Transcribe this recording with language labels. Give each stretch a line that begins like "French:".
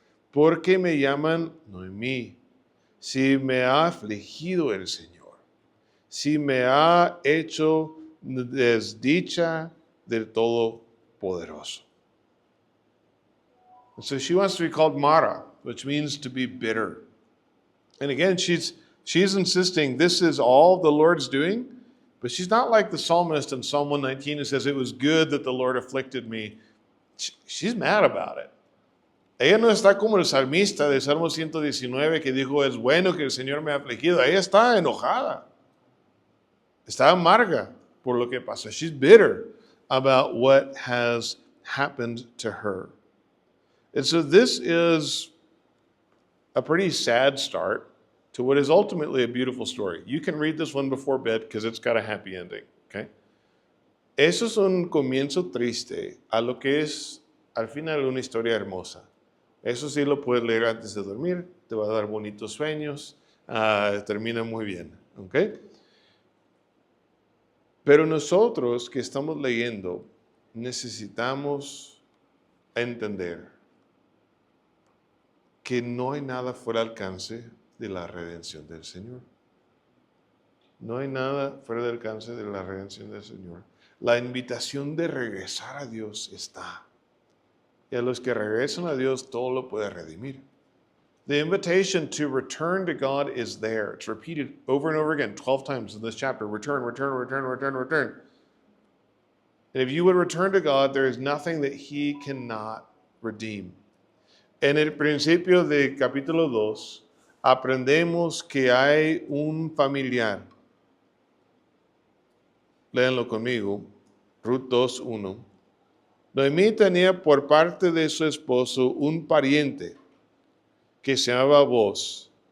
Spanish: ¿Por qué me llaman Noemí? Si me ha afligido el Señor, si me ha hecho desdicha del Todopoderoso.
English: And so she wants to be called Mara, which means to be bitter. And again, she's insisting this is all the Lord's doing, but she's not like the psalmist in Psalm 119 who says, it was good that the Lord afflicted me. She's mad about it.
Spanish: Ella no está como el salmista de Salmo 119 que dijo, es bueno que el Señor me ha afligido. Ella está enojada. Está amarga por lo que pasa.
English: She's bitter about what has happened to her. And so this is a pretty sad start to what is ultimately a beautiful story. You can read this one before bed because it's got a happy ending, okay?
Spanish: Eso es un comienzo triste a lo que es al final una historia hermosa. Eso sí lo puedes leer antes de dormir, te va a dar bonitos sueños, termina muy bien, ¿ok? Pero nosotros que estamos leyendo necesitamos entender que no hay nada fuera del alcance de la redención del Señor. No hay nada fuera del alcance de la redención del Señor. La invitación de regresar a Dios está. Y a los que regresan a Dios, todo lo puede redimir.
English: The invitation to return to God is there. It's repeated over and over again, 12 times in this chapter. Return, return, return, return, return. And if you would return to God, there is nothing that He cannot redeem.
Spanish: En el principio de capítulo 2, aprendemos que hay un familiar. Léanlo conmigo. Ruth 2:1. Noemí tenía por parte de su esposo un pariente que se llamaba Boaz.